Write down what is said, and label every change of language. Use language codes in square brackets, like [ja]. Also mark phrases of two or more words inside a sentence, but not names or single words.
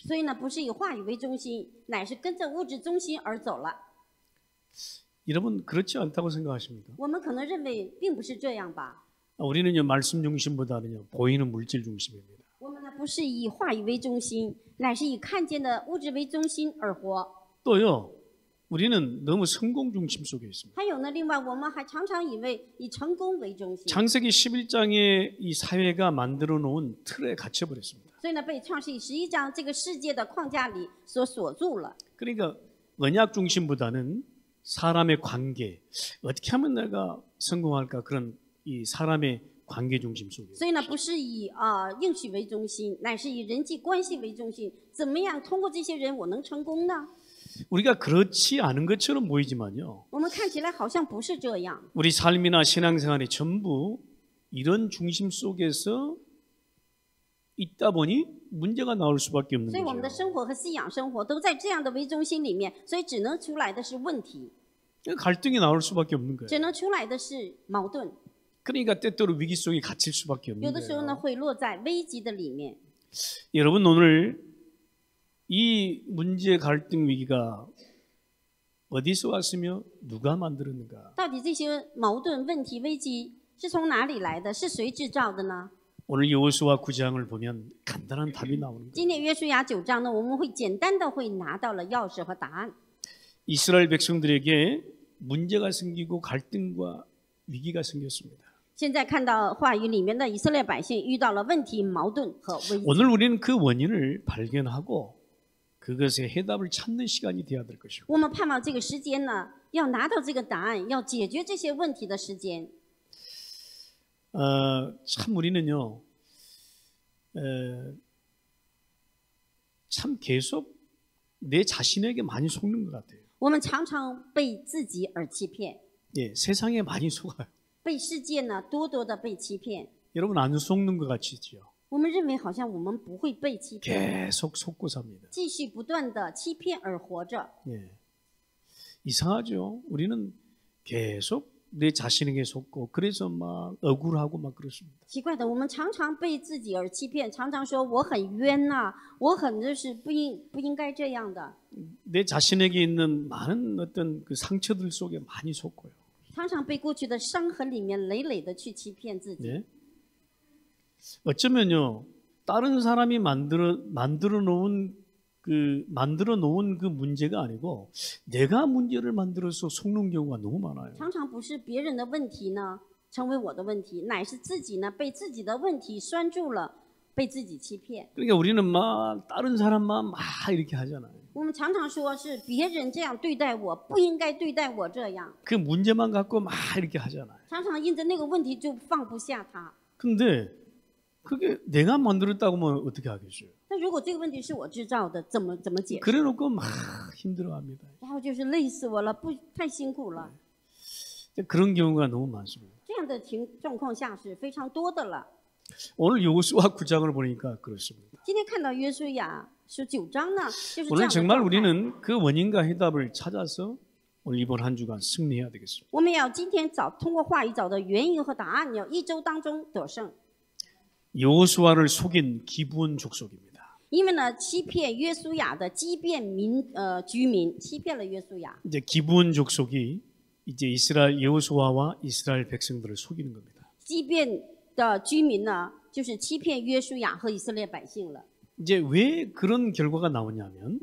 [zh] 所以呢，不是以话语为中心，乃是跟着物质中心而走了。 [ko] 여러분 그렇지 않다고 생각하십니까? [zh] 我们可能认为并不是这样吧。 [ko] 우리는요 말씀 중심보다는요 보이는 물질 중심입니다. [zh] 我们呢不是以话语为中心，乃是以看见的物质为中心而活。 [ko] 또요 우리는 너무 성공 중심 속에 있습니다. [zh] 还有呢，另外我们还常常以为以成功为中心， [ko] 창세기 11장에 이 사회가 만들어 놓은 틀에 갇혀 버렸습니다. [zh] 所以呢被创世纪11章这个世界的框架里所锁住了。 [ko] 그러니까 언약 중심보다는 사람의 관계 어떻게 하면 내가 성공할까 그런 이 사람의 관계 중심 속에. [zh] 所以呢，不是以应许为中心，乃是以人际关系为中心。怎么样通过这些人我能成功呢？ [ko] 우리가 그렇지 않은 것처럼 보이지만요. [zh] 我们看起来好像不是这样。 [ko] 우리 삶이나 신앙생활이 전부 이런 중심 속에서 있다 보니 문제가 나올 수밖에 없는 [zh] 所以我们的 [ko] 거죠. [zh] 生活和信仰生活都在这样的为中心里面，所以只能出来的是问题， [ko] 갈등이 나올 수밖에 없는 거예요. [zh] 只能出来的是矛盾。 [ko] 그러니까 때때로 위기 속에 갇힐 수밖에 [zh] 有 [ko] 없는 [zh] 的时候呢 [ko] 거예요. [zh] 会落在危机的里面。 [ko] 여러분 오늘 이 문제 갈등 위기가 어디서 왔으며 누가 만들었는가? [zh] 到底这些矛盾、问题、危机是从哪里来的？是谁制造的呢？ [ko] 오늘 여호수아 9장을 보면 간단한 답이 나오는 거예요. [zh] 今天约书亚9章呢，我们会简单的会拿到了钥匙和答案。 [ko] 이스라엘 백성들에게 문제가 생기고 갈등과 위기가 생겼습니다. [zh] 现在看到话语里面的以色列百姓遇到了问题、矛盾和危机。 [ko] 오늘 우리는 그 원인을 발견하고 그것의 해답을 찾는 시간이 되어야 될 것이고 [zh] 我们盼望这个时间呢，要拿到这个答案，要解决这些问题的时间。 [ko] 참 우리는요 참 계속 내 자신에게 많이 속는 것 같아요. [zh] 我们常常被自己而欺骗， [ko] 예, 세상에 많이 속아요. [zh] 被世界呢多多的被欺骗。 [ko] 여러분 안 속는 것 같이죠? [zh] 我们认为好像我们不会被欺骗， [ko] 계속 속고 삽니다. [zh] 继续不断的欺骗而活着。 [ko] 예. 이상하죠? 우리는 계속 내 자신에게 속고 그래서 막 억울하고 막 그렇습니다. [zh] 奇怪的，我们常常被自己而欺骗，常常说我很冤呐、我很就是不应该这样的， [ko] 내 자신에게 있는 많은 어떤 그 상처들 속에 많이 속고요. [zh] 常常被过去的伤痕里面累累的去欺骗自己。 [ko] 예? 어쩌면요 다른 사람이 만들어 놓은 그 문제가 아니고 내가 문제를 만들어서 속는 경우가 너무 많아요. [zh] 常常不是别人的问题呢成为我的问题，乃是自己呢被自己的问题拴住了，被自己欺骗。 [ko] 그러니까 우리는 막 다른 사람만 막 이렇게 하잖아요. [zh] 我们常常说是别人这样对待我，不应该对待我这样， [ko] 그 문제만 갖고 막 이렇게 하잖아요. [zh] 常常因着那个问题就放不下它。 [ko] 근데 그게 내가 만들었다고 하면 어떻게 하겠어요? [zh] 那如果这个问题是我制造的，怎么解释？ [ko] 그래놓고 막 힘들어합니다. [zh] 然后就是累死我了，不太辛苦了。 [ko] 그런 경우가 너무 많습니다. [zh] 这样的状况下是非常多的了。 [ko] 오늘 여호수아 9장을 보니까 그렇습니다. [zh] 今天看到约书亚书9章呢，就是这 [ko] 오늘 [zh] 样的 [ko] 정말 [zh] 状态。 [ko] 우리는 그 원인과 해답을 찾아서 오늘 이번 한 주간 승리해야 되겠습니다. [zh] 我们要今天通过话语找到原因和答案，要一周当中得胜。 [ko] 여호수아를 속인 기브온 족속입니다. [zh] 因为呢，欺骗约书亚的基遍居民，欺骗了约书亚。 [ko] 이제 기브온 족속이 이제 이스라엘 여호수아와 이스라엘 백성들을 속이는 겁니다. [zh] 基遍的居民呢，就是欺骗约书亚和以色列百姓了。 [ko] 이제 왜 그런 결과가 나오냐면